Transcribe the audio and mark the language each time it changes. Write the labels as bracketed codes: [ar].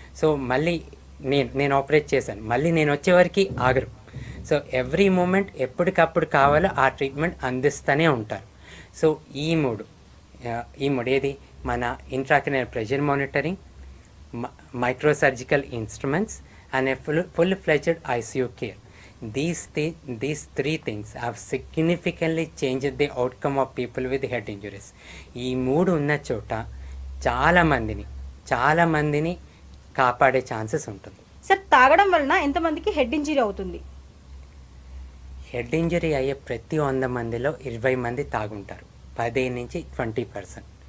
[te] So మళ్ళీ నేను operate చేశాను, మళ్ళీ నేను వచ్చేవరకు ఆగరు. [en] so every moment [te] ఎప్పటికప్పుడు కావాలో ఆ ట్రీట్మెంట్ అందిస్తూనే ఉంటారు. సో ఈ మూడు ఏది మన [en] Intracranial pressure monitoring, microsurgical instruments and full fledged ICU care. These three things have significantly changed the outcome of people with head injuries. [te] ఈ మూడు ఉన్న చోట చాలా మందిని కాపాడే ఛాన్సెస్ ఉంటుంది. సార్, తాగడం వలన ఎంతమందికి హెడ్ ఇంజరీ అవుతుంది? హెడ్ ఇంజరీ అయ్యే ప్రతి 100 మందిలో 20 మంది తాగుంటారు, 15 నుంచి 20%.